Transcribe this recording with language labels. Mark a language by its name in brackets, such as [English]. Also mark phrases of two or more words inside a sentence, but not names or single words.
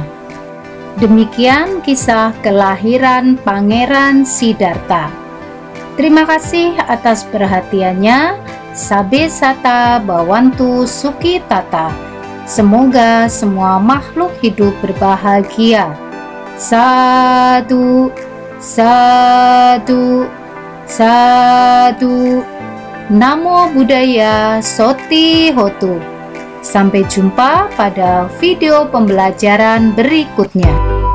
[Indonesian] Demikian kisah kelahiran Pangeran Siddhartha. Terima kasih atas perhatiannya. [Pali] Sabe Sata Bawantu Suki Tata. [Indonesian] Semoga semua makhluk hidup berbahagia. [Pali] Sadu, sadu, sadu. Namo Buddhaya Soti Hotu. [Indonesian] Sampai jumpa pada video pembelajaran berikutnya.